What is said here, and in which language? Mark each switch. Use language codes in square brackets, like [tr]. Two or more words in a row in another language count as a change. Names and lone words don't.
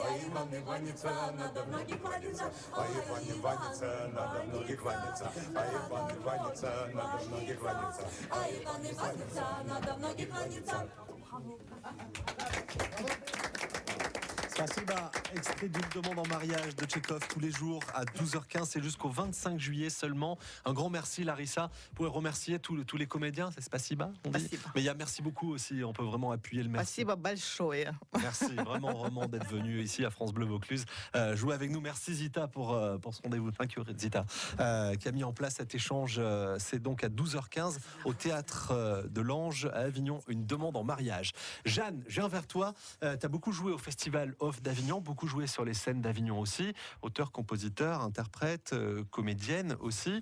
[ru] А Иван Иванится, надо в ноги кланяться. А Иван Иванится, надо в ноги кланяться. А Иван Иванится, надо в ноги кланяться. А Иван Иванится, надо в ноги кланяться. [fr] Spasiba, extrait d'une demande en mariage de Tchekhov tous les jours à 12h15, c'est jusqu'au 25 juillet seulement. Un grand merci Larissa, vous pouvez remercier tous les comédiens, c'est Spasiba, on dit. Spasiba. Mais il y a merci beaucoup aussi, on peut vraiment appuyer le merci. [ru] Спасибо большое. [fr] Merci vraiment d'être venu ici à France Bleu Vaucluse, jouer avec nous. Merci Zita pour ce rendez-vous. [en] Thank you [fr] Zita, qui a mis en place cet échange. C'est donc à 12h15 au théâtre de l'Ange à Avignon, une demande en mariage. Jeanne, je viens vers toi, tu as beaucoup joué au festival d'Avignon, beaucoup joué sur les scènes d'Avignon aussi, auteur, compositeur, interprète, comédienne aussi.